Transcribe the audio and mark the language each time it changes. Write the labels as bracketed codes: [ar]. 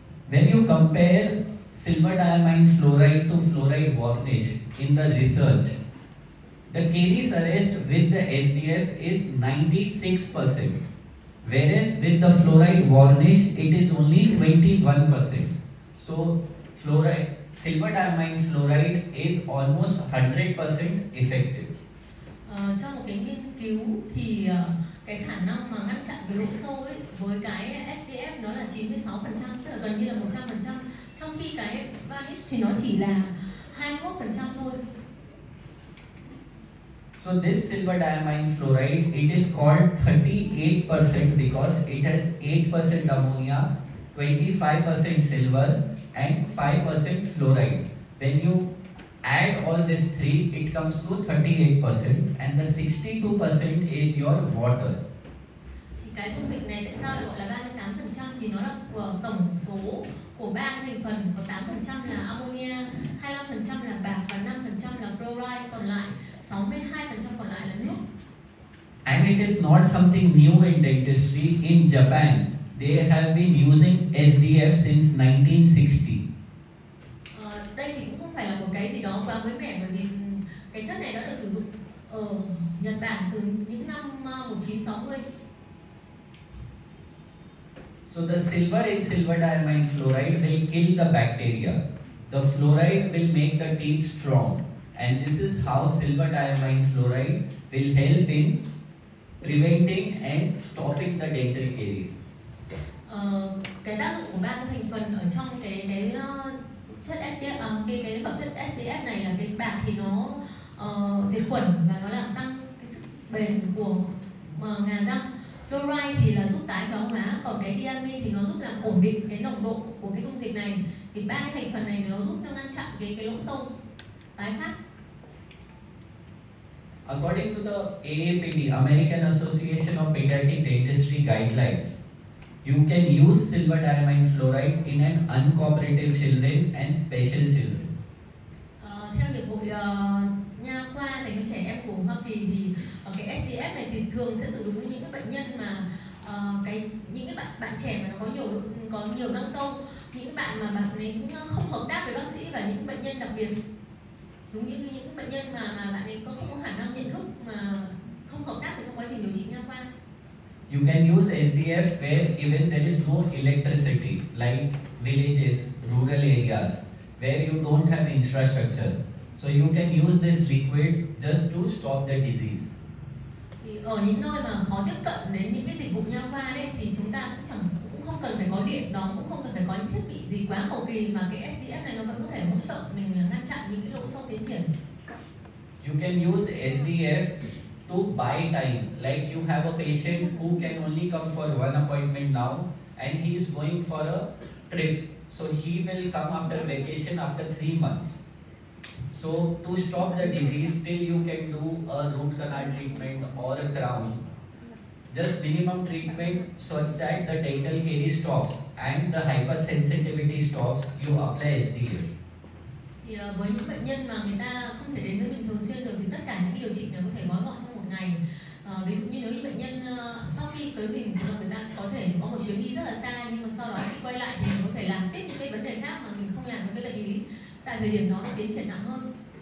[en] When you compare silver diamine fluoride to fluoride varnish in the research, the caries arrest with the SDF is 96%, whereas with the fluoride varnish it is only 21%. So silver diamine fluoride is almost 100% effective. [vi] Trong một cái nghiên cứu thì cái khả năng mà ngăn chặn cái lỗ sâu ấy với cái SPF nó là 96%, tức là gần như là 100%, trong khi cái varnish thì nó chỉ là 21% thôi. [en] So this silver diamine fluoride, it is called 38% because it has 8% ammonia, 25% silver and 5% fluoride. When you add all these three, it comes to 38% and the 62% is your water. [vi] Thì cái dung dịch này tại sao lại gọi là 38%? Thì nó là tổng số của 3 thành phần, có 8% là ammonia, 25% là bạc và 5% là chloride, còn lại 62% còn lại là nước. [en] And it is not something new in dentistry. In Japan, they have been using SDF since 1960. [vi] Đây thì cũng không phải là một cái gì đó quá mới mẻ, bởi vì cái chất này đã được sử dụng ở Nhật Bản từ những năm 1960. [en] So the silver in silver diamine fluoride will kill the bacteria. The fluoride will make the teeth strong. And this is how silver diamine fluoride will help in preventing and stopping the dental caries. [vi] Cái tác dụng của 3 cái thành phần ở trong cái chất SPF, cái hợp chất SPF này là cái bạc thì nó diệt khuẩn và nó làm tăng cái sức bền của ngà răng. Chloride thì là giúp tái thoái hóa, còn cái diamine thì nó giúp làm ổn định cái nồng độ của cái dung dịch này. Thì 3 cái thành phần này nó giúp cho ngăn chặn cái lỗ sâu tái phát. [en] According to the AAPD, American Association of Pediatric Dentistry guidelines, you can use silver diamine fluoride in an uncooperative children and special children. [vi] Theo Hiệp hội Nha khoa dành cho trẻ em của Hoa Kỳ thì cái SDF này thì thường sẽ sử dụng với những cái bệnh nhân mà những cái bạn trẻ mà nó có nhiều răng sâu, những cái bạn mà bạn ấy cũng không hợp tác với bác sĩ, và những bệnh nhân đặc biệt giống như những bệnh nhân mà bạn ấy không có khả năng nhận thức mà không hợp tác trong quá trình điều trị nha khoa. [en] You can use SDF where even there is no electricity, like villages, rural areas, where you don't have infrastructure. So you can use this liquid just to stop the disease. [vi] Thì ở những nơi mà khó tiếp cận đến những cái dịch vụ nha khoa đấy thì chúng ta cũng không cần phải có điện đóm, cũng không cần phải có những thiết bị gì quá cầu kỳ, mà cái SDF này nó vẫn có thể hỗ trợ mình ngăn chặn những cái lỗ sâu tiến triển. [en] You can use SDF to buy time, like you have a patient who can only come for one appointment now and he is going for a trip, so he will come after vacation after 3 months. So to stop the disease, still you can do a root canal treatment or a crown, just minimum treatment such that the dental caries stops and the hypersensitivity stops. You apply SDF. [vi] Thì với những bệnh nhân mà người ta không thể đến với mình thường xuyên được thì tất cả những điều trị này có thể gói gọn trong một ngày. Ví dụ như nếu như bệnh nhân sau khi tới mình thì người ta có thể có một chuyến đi rất là xa, nhưng mà sau đó khi quay lại thì mình có thể làm tiếp những cái vấn đề khác mà mình không làm với cái bệnh lý tại thời điểm đó nó tiến triển nặng hơn.